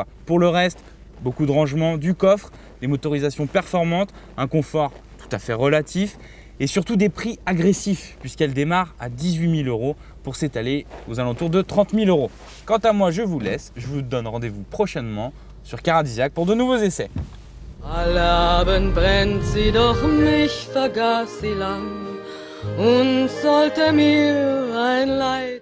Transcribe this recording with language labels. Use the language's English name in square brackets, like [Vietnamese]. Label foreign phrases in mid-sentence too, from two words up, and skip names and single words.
[French] Pour le reste, beaucoup de rangement du coffre, des motorisations performantes, un confort tout à fait relatif et surtout des prix agressifs puisqu'elle démarre à 18 000 € pour s'étaler aux alentours de 30 000 €. Quant à moi, je vous laisse, je vous donne rendez-vous prochainement sur Caradisiac pour de nouveaux essais. [German] Allabend brennt sie, doch mich vergaß sie lang und sollte mir ein Leid